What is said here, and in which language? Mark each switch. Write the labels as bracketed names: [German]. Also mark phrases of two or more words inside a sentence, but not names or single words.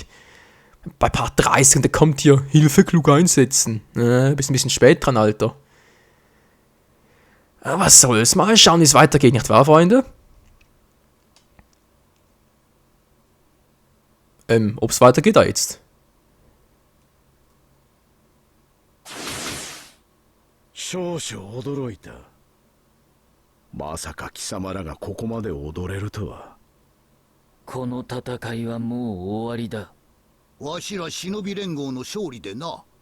[German] Bei Part 30 und da kommt hier Hilfe klug einsetzen. Bist ein bisschen spät dran, Alter. Aber was soll's? Mal schauen, wie es weitergeht, nicht wahr, Freunde? Ob's weitergeht da jetzt? [Japanese] 少々驚いた。まさか貴様らがここまで踊れるとは。この戦いはもう終わりだ。わしら忍び連合の勝利でな。